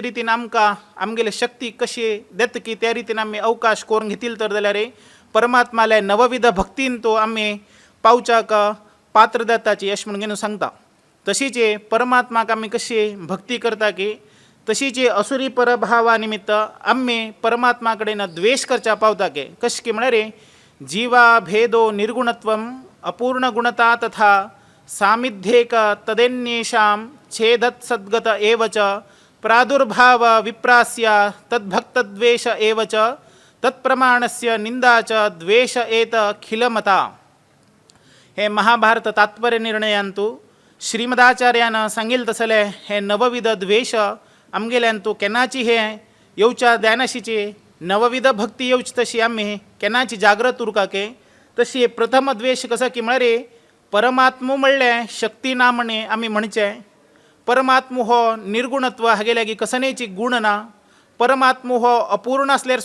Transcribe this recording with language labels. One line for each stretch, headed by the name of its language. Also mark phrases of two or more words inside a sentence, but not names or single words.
Konkani: रितीन आमकां आमगेले शक्ती कशी देत की त्या रितीन आमी अवकाश करून घेतील तर जाल्यार परमात्माले नवविध भक्तीन तो आमी पावच्याक पात्र जाताची अशें म्हणून सांगता तशीच परमात्माक आमी कशी भक्ती करता की तशीच असुरी परभावा निमित्त आम्ही परमात्मा कडेन द्वेष करच्या पावता के कश की म्हळ्यार
Sanskrit: जीवा भेदो निर्गुणत्वम अपूर्ण गुणता तथा सामिध्येक तदेन्येषां छेदत् सद्गत एव च प्रादुर्भाव विप्रास्य तद्भक्तद्वेष एव च तत्प्रमाणस्य निंदा च द्वेष एत खिलमता
Konkani: हे महाभारत तात्पर्य निर्णयांतू श्रीमदाचार्यान सांगिल तसले हे नवविध द्वेष आमगेल्यान तूं केन्नाची हे येवच्या ध्यानाशीची नवविध भक्ती येवची तशी आमी केन्नाची जागृत उरकाके तशी प्रथम द्वेष कसो की म्हळ्यार परमात्मो म्हणले शक्ती ना म्हणे आमी म्हणचे परमात्मो हो निर्गुणत्व हागे लागी कसनेची गुण ना परमात्मो हो अपूर्ण असल्यार